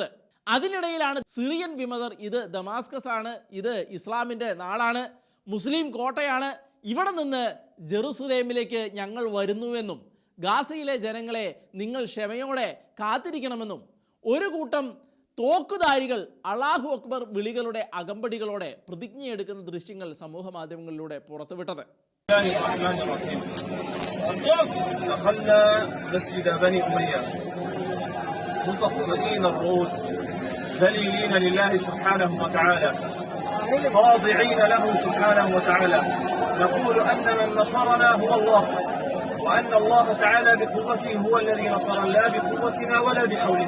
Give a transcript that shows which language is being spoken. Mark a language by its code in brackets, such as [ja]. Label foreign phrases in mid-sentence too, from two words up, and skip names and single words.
[ml] അതിനിടയിലാണ് സിറിയൻ വിമതർ ഇത് ദമാസ്കസ് ആണ്, ഇത് ഇസ്ലാമിൻ്റെ നാടാണ്, മുസ്ലിം കോട്ടയാണ്, ഇവിടെ നിന്ന് ജെറുസലേമിലേക്ക് ഞങ്ങൾ വരുന്നുവെന്നും ഗാസയിലെ ജനങ്ങളെ നിങ്ങൾ ക്ഷമയോടെ കാത്തിരിക്കണമെന്നും ഒരു കൂട്ടം തോക്കുധാരികൾ [ar] الله أكبر [ml] വിളികളുടെ അകമ്പടികളോടെ പ്രതിജ്ഞയെടുക്കുന്ന ദൃശ്യങ്ങൾ സമൂഹ മാധ്യമങ്ങളിലൂടെ പുറത്തുവിട്ടത്. [ar] دخلنا مسجد بني أمية منتقدين الروس ذليلين لله سبحانه وتعالى خاضعين له سبحانه وتعالى نقول أن من نصرنا هو الله وأن الله تعالى بقوته هو الذي نصر لا بقوتنا ولا بحولنا.